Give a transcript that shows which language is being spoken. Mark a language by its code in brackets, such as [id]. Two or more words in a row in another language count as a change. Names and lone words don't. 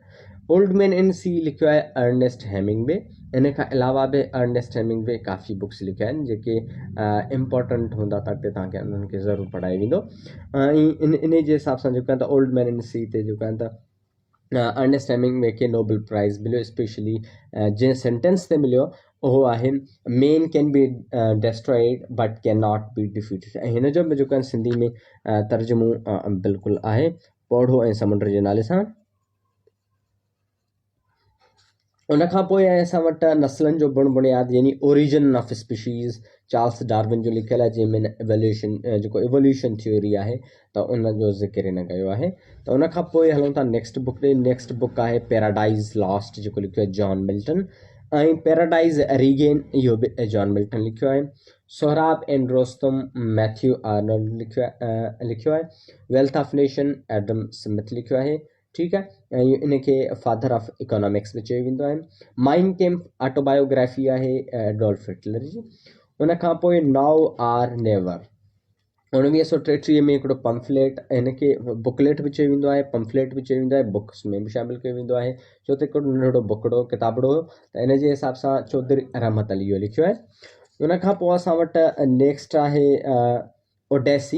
[sd] ओल्ड मैन इन सी लिखियो आहे अर्नेस्ट हेमिंगवे। इन खां अलावा बि अर्नेस्ट हेमिंगवे काफ़ी बुक्स लिखिया आहिनि जेके इम्पोर्टेंट हूंदा त अॻिते तव्हांखे उन्हनि खे ज़रूरु पढ़ाए वेंदो। ऐं इन जे हिसाब सां जेको आहे त ओल्ड मैन इन सी ते जेको आहे त अर्नेस्ट हेमिंगवे खे [en] Nobel Prize [sd] मिलियो, स्पेशली जंहिं सेंटेंस ते मिलियो उहो आहे [en] men can be destroyed but can not be defeated. [sd] ऐं हिन जो बि जेको आहे सिंधी में तर्जुमो बिल्कुलु आहे पौड़ो ऐं समुंड जे नाले सां। उन खां पोइ आहे असां वटि नस्लनि जो बुण बुनियाद यानी ओरिजिन ऑफ स्पीशीज़ चार्ल्स डार्विन जो लिखियलु आहे, जंहिंमें एवोल्यूशन जेको [en] evolution theory [sd] आहे त उन जो ज़िक्र हिन कयो आहे। त उन खां पोइ हलूं था [en] next book [sd] ॾे। [en] next book [sd] आहे पैराडाइज़ लॉस्ट, जेको लिखियो आहे जॉन मिल्टन, ऐं पैराडाइज़ रीगेन इहो बि जॉन मिल्टन लिखियो आहे। सोहराब एंड रोस्तम मैथ्यू आर्नल्ड लिखियो आहे। वेल्थ ऑफ नेशन एडम स्मिथ लिखियो आहे। ठीकु आहे, ऐं इनखे [en] father of economics [sd] बि चयो वेंदो आहे। माइंड कैम्प ऑटोबायोग्राफी आहे एडोल्फ हिटलर जी। उन खां पोइ नाउ आर नेवर 1933 में हिकिड़ो पम्फलेट, हिनखे बुकलेट बि चयो वेंदो आहे, पम्फलेट बि चयो वेंदो आहे, बुक्स में बि शामिलु कयो वेंदो आहे, छो त हिकिड़ो नंढिड़ो बुकड़ो किताबड़ो हुयो, त इन जे हिसाब सां चौधरी रहमत अली इहो लिखियो आहे। उन खां पोइ असां वटि नेक्स्ट आहे ओडेसी।